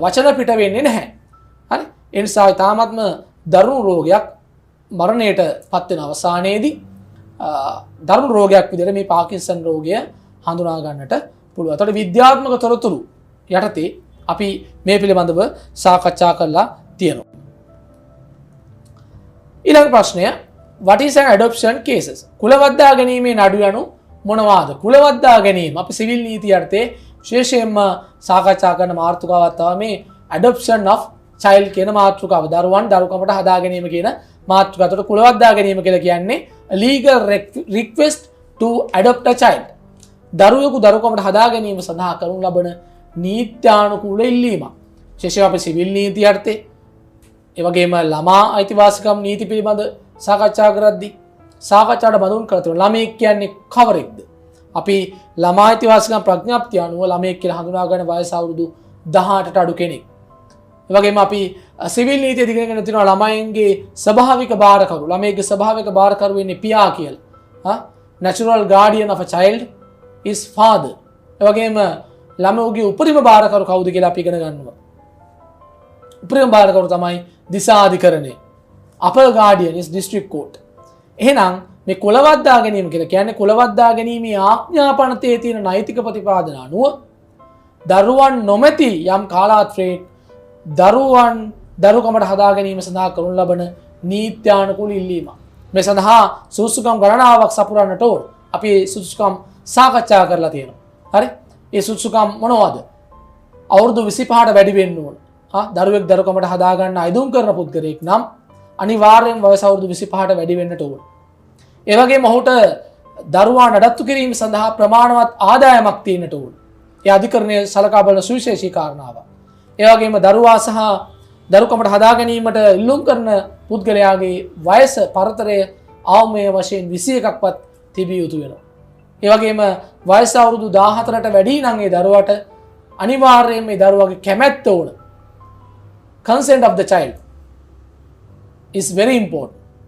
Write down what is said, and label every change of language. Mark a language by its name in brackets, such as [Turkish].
[Sinhala] වචන පිට වෙන්නේ නැහැ. හරි? ඒ නිසා තාමත්ම දරුණු රෝගයක් මරණයට පත් වෙන අවසානයේදී දරුණු රෝගයක් විදිහට මේ පාකින්සන් රෝගය හඳුනා ගන්නට පුළුවන්. ඒතකොට විද්‍යාත්මක තොරතුරු යටතේ අපි මේ පිළිබඳව සාකච්ඡා කරලා තියෙනවා. ඊළඟ ප්‍රශ්නය, [English] what is an adoption cases? [Sinhala] කුලවද්දා ගැනීමේ නඩු යනු මොනවාද? කුලවද්දා ගැනීම අපි සිවිල් නීති යටතේ විශේෂයෙන්ම සාකච්ඡා කරන මාතෘකාවක් තමයි මේ adoption of child කියන මාතෘකාව. දරුවන් දරුකමට හදා ගැනීම කියන මාතෘකාව. ඒකට කුලවද්දා ගැනීම කියලා කියන්නේ [English] a legal request to adopt a child. [Sinhala] දරුවෙකු දරුකමට හදා ගැනීම සඳහා කරනු ලබන නීත්‍යානුකූල ඉල්ලීමක්. විශේෂයෙන් අපි සිවිල් නීති යටතේ ඒ වගේම ළමා අයිතිවාසිකම් නීති පිළිබඳ සාකච්ඡා කරද්දී සාකච්ඡාට බඳුන් කර තිබෙනවා. ළමයෙක් කියන්නේ කවරෙක්ද? අපි ළමා අයිතිවාසිකම් ප්‍රඥාප්තිය අනුව ළමයෙක් කියලා හඳුනා ගන්න වයස අවුරුදු 18ට අඩු කෙනෙක්. ඒ වගේම අපි සිවිල් නීතිය දිගගෙන තියෙනවා ළමයින්ගේ ස්වභාවික බාරකරු. ළමයෙක්ගේ ස්වභාවික බාරකරු වෙන්නේ පියා කියලා. [English] natural guardian of a child is father. [Sinhala] ඒ වගේම ළමෝගේ උපරිම බාරකරු කවුද කියලා අපි ඉගෙන ගන්නවා. උපරිම බාරකරු තමයි දිසාධිකරණය. [English] upper guardian is district court. [Sinhala] එහෙනම් මේ කුලවද්දා ගැනීම කියලා කියන්නේ කුලවද්දා ගැනීමේ ආඥාපනතේ තියෙන නෛතික ප්‍රතිපාදන අනුව දරුවන් නොමැති යම් කාලාත්‍රයක දරුවන් දරුකමට හදා ගැනීම සඳහා කරනු ලබන නීත්‍යානුකූල ඉල්ලීම. මේ සඳහා සුසුකම් ගණනාවක් සපුරන්නට ඕන. අපි සුසුකම් සාකච්ඡා කරලා තියෙනවා. හරි? ඒ සුසුකම් මොනවද? අවුරුදු 25ට වැඩි වෙන්න ඕන. දරුවෙක් දරුකමට හදා ගන්න අයිදුම් කරන පුද්ගලයෙක් නම් අනිවාර්යෙන් වයස අවුරුදු 25ට වැඩි වෙන්නට ඕන. ඒ වගේම ඔහුට දරුවා නඩත්තු කිරීම සඳහා ප්‍රමාණවත් ආදායමක් තියෙන්නට ඕන. ඒ අධිකරණය සලකා බලන සුවිශේෂී කාරණාවක්. ඒ වගේම දරුවා සහ දරුකමට හදා ගැනීමට ඉල්ලුම් කරන පුද්ගලයාගේ වයස පරතරය අවමය වශයෙන් 21ක්වත් තිබිය යුතු වෙනවා. ඒ වගේම වයස අවුරුදු 14ට වැඩි නම් ඒ දරුවාට අනිවාර්යයෙන් මේ දරුවාගේ කැමැත්ත ඕන. [English] consent of the child is very important.